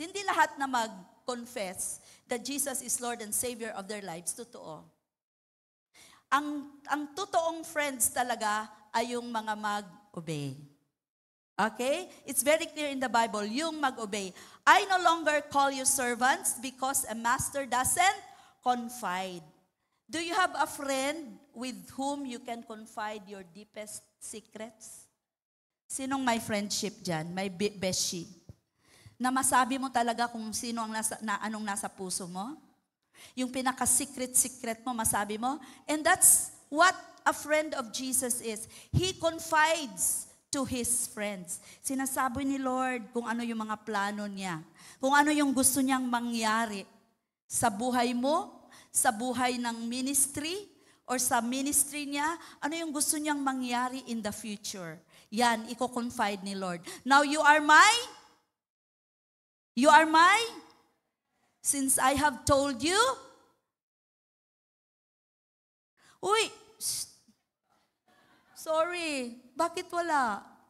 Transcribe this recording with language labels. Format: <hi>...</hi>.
<tl>Hindi lahat na mag-confess</tl> <en>that Jesus is Lord and Savior of their lives,</en> <tl>totoo. Ang totoong friends talaga ay yung mga mag-obey. Okay?</tl> <en>It's very clear in the Bible,</en> <tl>yung mag-obey.</tl> <en>I no longer call you servants because a master doesn't confide. Do you have a friend with whom you can confide your deepest secrets?</en> <tl>Sinong may friendship dyan? May beshi? Na masabi mo talaga kung sino ang anong nasa puso mo? Yung pinaka-secret mo, masabi mo?</tl> <en>And that's what a friend of Jesus is. He confides to His friends.</en> <tl>Sinasabi ni Lord kung ano yung mga plano niya. Kung ano yung gusto niyang mangyari sa buhay mo, sa buhay ng ministry, or sa ministry niya, ano yung gusto niyang mangyari</tl> <en>in the future.</en> <tl>Yan, i-confide ni Lord.</tl> <en>Now, you are my, since I have told you, uy, sorry,</en> <tl>bakit wala?</tl>